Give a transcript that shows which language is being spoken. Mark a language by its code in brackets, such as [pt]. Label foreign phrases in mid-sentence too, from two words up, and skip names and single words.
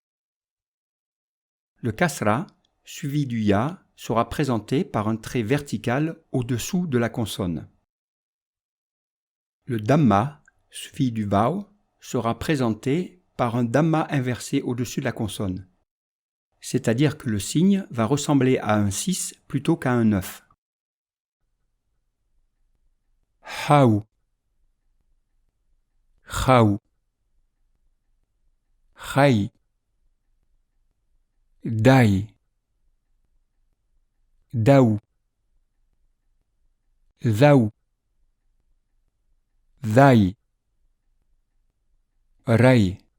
[fr] Le kasra suivi du ya sera présenté par un trait vertical au-dessous de la consonne. Le dhamma suivi du vav sera présenté par un dhamma inversé au-dessus de la consonne. C'est-à-dire que le signe va ressembler à un 6 plutôt qu'à un 9. Haou, chaou, chaï, daï, daou, zaou, zaï, raï,